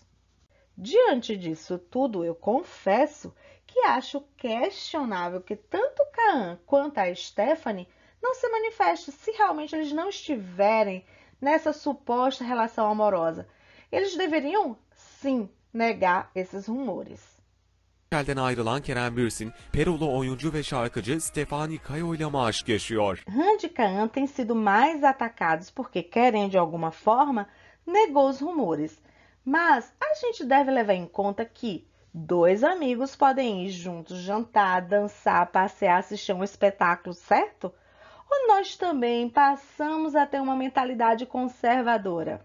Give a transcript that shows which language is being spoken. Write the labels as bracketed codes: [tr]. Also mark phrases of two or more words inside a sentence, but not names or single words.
[pt] Diante disso tudo, eu confesso que acho questionável que tanto Kaan quanto a Stephanie não se manifestem se realmente eles não estiverem nessa suposta relação amorosa. Eles deveriam, sim, negar esses rumores. [tr] Elden ayrılan Kerem Bürsin, Perulu oyuncu ve şarkıcı Stefani Kayo ile aşk yaşıyor. [pt] Randy e Kaan têm sido mais atacados porque Karen, de alguma forma, negou os rumores. Mas a gente deve levar em conta que dois amigos podem ir juntos jantar, dançar, passear, assistir um espetáculo, certo? Ou nós também passamos a ter uma mentalidade conservadora?